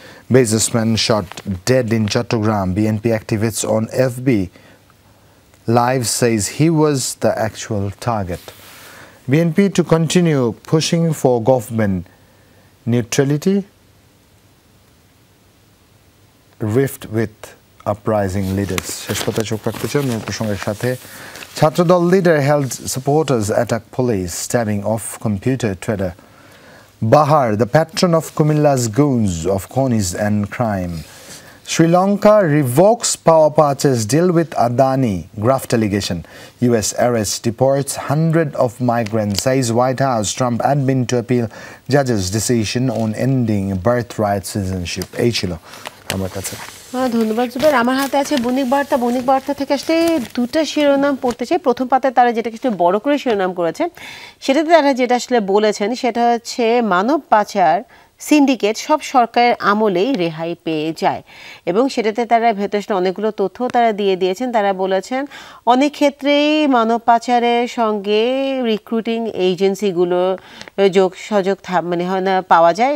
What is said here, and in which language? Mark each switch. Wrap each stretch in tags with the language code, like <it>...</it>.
<en>Businessman shot dead in Chattogram, BNP activists on FB Live says he was the actual target. BNP to continue pushing for government neutrality, rift with uprising leaders.</en> <bn>শেষ পাতায় চোখ রাখতে চাই অন্য প্রসঙ্গের সাথে।</bn> <en>Chhatra Dal leader held supporters attack police, stabbing off computer trader. Bahar, the patron of Kumilla's goons of cronies and crime. Sri Lanka revokes power purchase deal with Adani, graft allegation. US arrests, deports hundreds of migrants, says White House. Trump admin to appeal judge's decision on ending birthright citizenship.</en> <bn>এই ছিল আমার কাছে। ধন্যবাদ জুবের। আমার হাতে আছে বণিক বার্তা। বণিক বার্তা থেকে আসলে দুটো শিরোনাম পড়তে চাই। প্রথম পাতায় তারা যেটাকে আসলে বড় করে শিরোনাম করেছে, সেটাতে তারা যেটা আসলে বলেছেন সেটা হচ্ছে মানব পাচার সিন্ডিকেট সব সরকারের আমলেই রেহাই পেয়ে যায়। এবং সেটাতে তারা ভেতরে অনেকগুলো তথ্য তারা দিয়ে দিয়েছেন। তারা বলেছেন অনেক ক্ষেত্রেই মানব পাচারের সঙ্গে রিক্রুটিং এজেন্সিগুলো যোগসহযোগ মানে হয় না পাওয়া যায়।</bn>